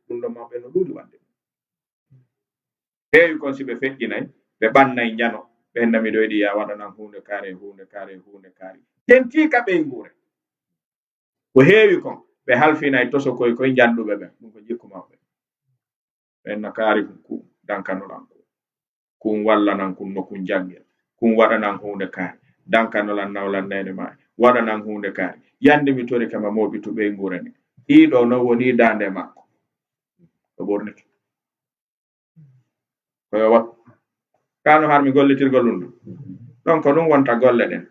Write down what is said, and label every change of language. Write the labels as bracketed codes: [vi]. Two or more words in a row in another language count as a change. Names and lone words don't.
[ff] Ɗum ɗo mawɓe no ɗuuɗi wadde. Heewi kon si ɓe feƴƴinay, ɓe ɓannay njano. Ɓe henna, "Miɗo yiɗi ya waɗanan huunde kaare, huunde kaare, huunde kaare." Tentika ɓe nguure. Ko heewi kon, ɓe halfinay toso koye koye njanduɓe ɓen. Ɗum ko jikku maɓɓe. Ɓe henna, "Kaari kun ku, dankanoɗan ku. Kun wallanan kun no kun janngel. Kun waɗanan huunde kaare. Dankanolan nawlan nene ma. Waɗanan huunde kaare." Yande mi tori kama moɓi to ɓe nguure ni. Ɗiɗo no woni dande makko. Ɗo ɓorniki. Ko yo wat. Kano har mi gollitirgol ɗum ɗo. Ɗon ko ɗum wonta golle ɗen.